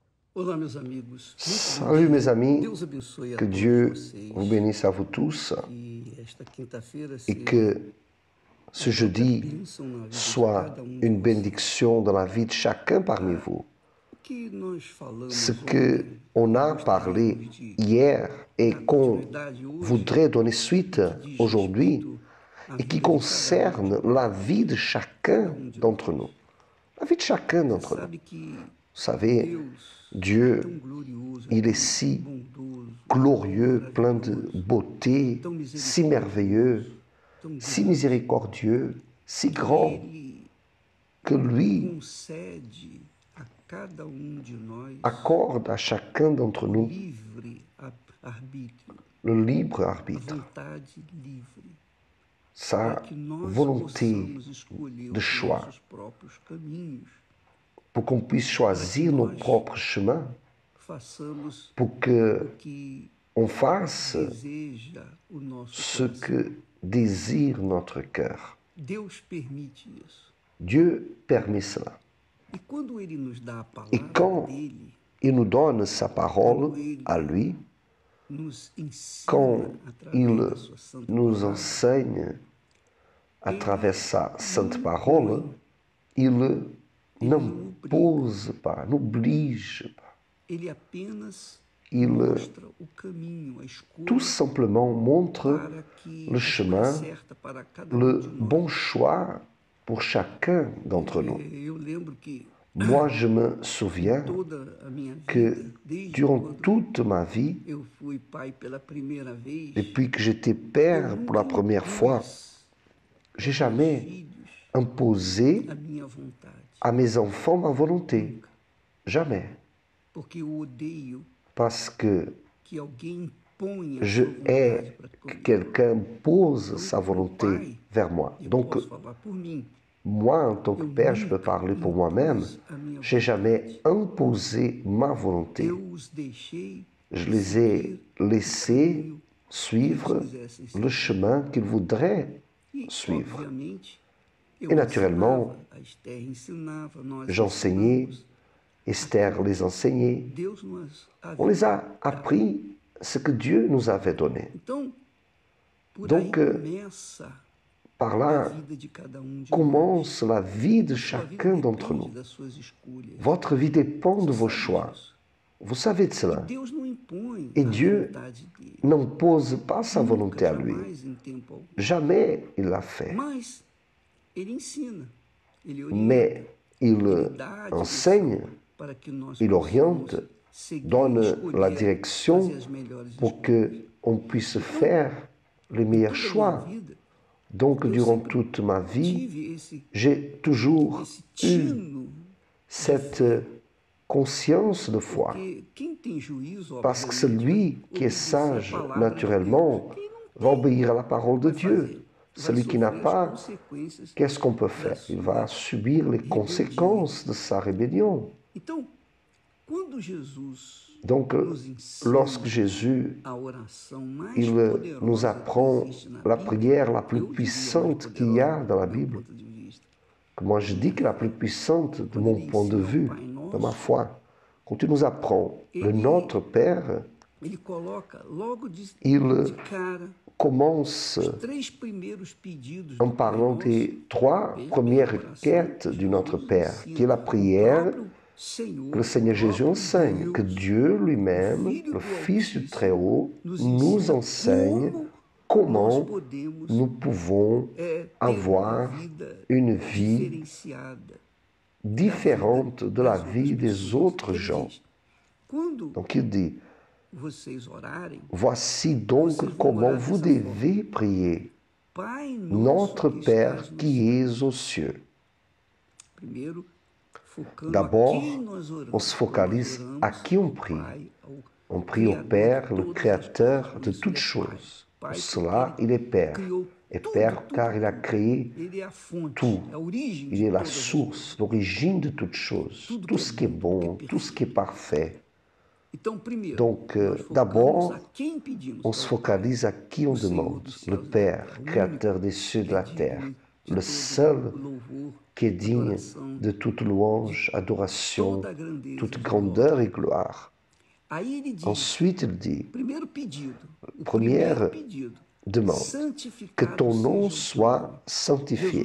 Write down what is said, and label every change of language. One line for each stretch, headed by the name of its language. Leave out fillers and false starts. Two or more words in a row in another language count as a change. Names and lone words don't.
Portuguese: Olá, meus amigos. Muito bom
French: Salut mes
Portuguese: dia.
French: amis,
Portuguese: Deus abençoe a que todos
French: Dieu
Portuguese: vocês.
French: vous bénisse à vous tous
Portuguese: Que esta quinta-feira
French: et
Portuguese: seja
French: que
Portuguese: a
French: ce
Portuguese: própria
French: jeudi
Portuguese: bênção na vida de
French: soit
Portuguese: cada de
French: une
Portuguese: vocês.
French: bénédiction dans la vie de chacun parmi vous.
Portuguese: O que nós falamos
French: Ce
Portuguese: ontem
French: qu'on
Portuguese: e
French: a parlé
Portuguese: gostaríamos de
French: hier et
Portuguese: dar
French: qu'on
Portuguese: continuidade hoje,
French: voudrait donner suite
Portuguese: que diz
French: aujourd'hui
Portuguese: respeito à
French: et qui
Portuguese: vida de cada
French: concerne
Portuguese: de nós,
French: la vie de chacun
Portuguese: de
French: d'entre
Portuguese: nós.
French: nous. La vie de chacun
Portuguese: Você
French: d'entre nous.
Portuguese: sabe que
French: Vous savez,
Portuguese: Deus é
French: Dieu,
Portuguese: tão glorioso,
French: il est
Portuguese: tão
French: si
Portuguese: bondoso,
French: glorieux,
Portuguese: tão
French: plein de
Portuguese: maravilhoso,
French: beauté,
Portuguese: tão
French: si merveilleux,
Portuguese: tão
French: si
Portuguese: grande,
French: miséricordieux, si
Portuguese: que
French: grand,
Portuguese: Ele
French: que lui
Portuguese: concede a cada de nós
French: accorde à chacun d'entre
Portuguese: o
French: nous
Portuguese: livre arbítrio,
French: le libre
Portuguese: a
French: arbitre,
Portuguese: vontade livre,
French: sa
Portuguese: para que nós
French: volonté
Portuguese: possamos escolher
French: de
Portuguese: os
French: choix,
Portuguese: nossos próprios caminhos,
French: pour qu'on puisse choisir nos propres chemins,
Portuguese: façamos
French: pour que
Portuguese: o que
French: on fasse
Portuguese: deseja o nosso
French: ce
Portuguese: coração.
French: que désire notre cœur.
Portuguese: Deus permite isso.
French: Dieu permet cela.
Portuguese: E quando Ele nos dá a
French: Et
Portuguese: palavra
French: quand
Portuguese: dEle,
French: il nous donne sa parole à lui,
Portuguese: nos ensina
French: quand
Portuguese: através
French: il
Portuguese: da sua santa
French: nous
Portuguese: palavra,
French: enseigne à travers sa sainte parole, il n'impose pas, n'oblige pas.
Portuguese: Ele apenas
French: Il
Portuguese: mostra o caminho, a escolha
French: tout simplement montre
Portuguese: para que
French: le chemin,
Portuguese: certa para cada
French: le
Portuguese: de nós.
French: bon choix pour chacun d'entre nous.
Portuguese: Eu lembro que
French: Moi, je me souviens
Portuguese: toda a minha
French: que
Portuguese: vida, desde
French: durant
Portuguese: quando
French: toute ma vie,
Portuguese: eu fui pai pela primeira vez,
French: depuis que j'étais père pour la première fois, j'ai jamais
Portuguese: filhos
French: imposé
Portuguese: a minha vontade,
French: à mes enfants ma volonté.
Portuguese: Jamais. porque eu odeio
French: Parce que
Portuguese: que alguém imponha a
French: je
Portuguese: sua
French: hais
Portuguese: vontade para
French: que
Portuguese: comigo.
French: quelqu'un pose sa volonté vers moi.
Portuguese: Eu
French: Donc,
Portuguese: posso falar por mim.
French: moi, en tant que père, je peux parler pour moi-même.
Portuguese: A minha
French: J'ai jamais imposé ma volonté.
Portuguese: eu os deixei
French: Je les ai laissés suivre le chemin qu'ils voudraient
Portuguese: e,
French: suivre.
Portuguese: obviamente,
French: Et naturellement,
Portuguese: ensinava, a Esther ensinava, nós
French: j'enseignais,
Portuguese: ensinamos.
French: Esther les enseignait.
Portuguese: Deus nos
French: On les a appris ce que Dieu nous avait donné.
Portuguese: Então, por
French: Donc,
Portuguese: aí começa
French: Par
Portuguese: a
French: là
Portuguese: vida de cada de nós.
French: commence la vie de
Portuguese: Sua vida
French: chacun d'entre
Portuguese: depende
French: nous.
Portuguese: das suas escolhas.
French: Votre vie dépend de vos
Portuguese: Sabe
French: choix.
Portuguese: disso?
French: Vous savez de cela.
Portuguese: Deus não impõe
French: Et
Portuguese: a
French: Dieu
Portuguese: vontade dele.
French: n'impose pas sa
Portuguese: Nunca,
French: volonté à lui.
Portuguese: jamais, em tempo algum.
French: Jamais il l'a fait.
Portuguese: Mas ele ensina, ele orienta,
French: Mais il
Portuguese: dá a
French: enseigne,
Portuguese: direção para que nós
French: il oriente,
Portuguese: possamos seguir,
French: donne
Portuguese: escolher,
French: la direction
Portuguese: fazer as melhores
French: pour
Portuguese: escolhas.
French: qu'on puisse faire les meilleurs
Portuguese: Toda a
French: choix.
Portuguese: minha vida,
French: Donc, durant toute ma vie,
Portuguese: tive esse
French: j'ai toujours
Portuguese: esse eu tino,
French: cette conscience de foi.
Portuguese: porque quem tem juízo,
French: Parce que
Portuguese: obviamente,
French: celui qui est
Portuguese: obedecer a
French: sage
Portuguese: palavra de
French: naturellement
Portuguese: Deus. Quem não
French: va obéir à la parole de
Portuguese: vai
French: Dieu.
Portuguese: fazer? Vai
French: Celui qui n'a
Portuguese: sofrer as
French: pas,
Portuguese: consequências.
French: qu'est-ce qu'on peut faire? Il va subir les conséquences de sa rébellion.
Portuguese: Então, quando Jesus
French: Donc,
Portuguese: nos ensina
French: lorsque Jésus
Portuguese: a oração mais
French: il
Portuguese: poderosa
French: nous apprend
Portuguese: que existe na
French: la
Portuguese: Bíblia,
French: prière la plus
Portuguese: eu diria mais
French: puissante qu'il y a
Portuguese: poderosa
French: dans la
Portuguese: do meu
French: Bible,
Portuguese: ponto de vista.
French: que moi je dis que la plus puissante de mon point de vue, de ma foi, quand tu nous apprends le Notre Père,
Portuguese: Ele coloca logo de
French: il
Portuguese: cara
French: commence
Portuguese: os três primeiros pedidos
French: en
Portuguese: do Pai
French: parlant
Portuguese: Nosso,
French: des trois premières requêtes du Notre Père, qui est la prière que le Seigneur Jésus enseigne, que Dieu lui-même, le Fils du Très-Haut, nous enseigne comment nous pouvons avoir une vie
Portuguese: diferenciada.
French: différente de la vie des autres
Portuguese: Ele
French: gens.
Portuguese: diz, quando
French: Donc il dit,
Portuguese: vocês orarem,
French: voici donc comment vous devez prier.
Portuguese: Pai
French: Notre
Portuguese: nosso que
French: Père
Portuguese: estás no
French: qui es aux cieux.
Portuguese: Primeiro, focando
French: D'abord,
Portuguese: a quem nós oramos.
French: on se focalise
Portuguese: Nós oramos
French: à qui on prie.
Portuguese: ao Pai, ao
French: On prie au Père, le
Portuguese: Criador de todas as
French: Créateur
Portuguese: coisas.
French: de
Portuguese: Por isso
French: toutes
Portuguese: ele é
French: choses.
Portuguese: Pai.
French: Pour
Portuguese: Pai
French: cela,
Portuguese: porque
French: il est Père.
Portuguese: criou
French: Et
Portuguese: tudo,
French: Père
Portuguese: tudo,
French: car il a
Portuguese: tudo.
French: créé
Portuguese: Ele é a fonte,
French: tout.
Portuguese: a origem
French: Il
Portuguese: de
French: est la
Portuguese: todas as
French: source, l'origine de toutes choses.
Portuguese: Tudo
French: Tout
Portuguese: que
French: ce
Portuguese: é
French: qui est
Portuguese: bom,
French: bon,
Portuguese: que é
French: tout ce qui est parfait.
Portuguese: Então, primeiro,
French: Donc,
Portuguese: nós focamos
French: d'abord,
Portuguese: a quem pedimos,
French: on se focalise à qui on
Portuguese: au Senhor
French: demande.
Portuguese: dos
French: Le
Portuguese: céus e da
French: Père,
Portuguese: terra, o
French: Créateur des cieux et de la
Portuguese: que é
French: terre.
Portuguese: digno
French: le seul qui est digne de toute louange, adoration, toute grandeur et gloire. Ensuite, il dit, première demande, que ton nom soit sanctifié.